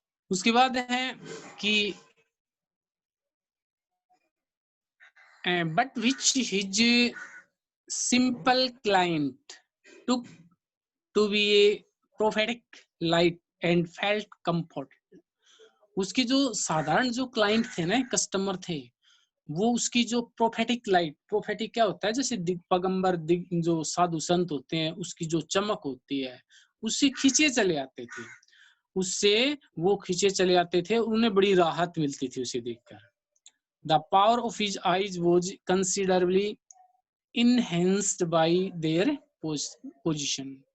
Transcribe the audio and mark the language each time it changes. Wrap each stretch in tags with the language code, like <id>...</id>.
<hi>उसके बाद है कि</hi> <en>but which his simple client took to be a prophetic light and felt comfort.</en> <hi>उसके जो साधारण जो क्लाइंट थे ना, कस्टमर थे, वो उसकी जो प्रोफेटिक लाइट, प्रोफेटिक क्या होता है, जैसे दिगंबर जो साधु संत होते हैं, उसकी जो चमक होती है उससे खींचे चले आते थे, उससे वो खींचे चले आते थे, उन्हें बड़ी राहत मिलती थी उसे देखकर।</hi> <en>The power of his eyes was considerably enhanced by their position.</en>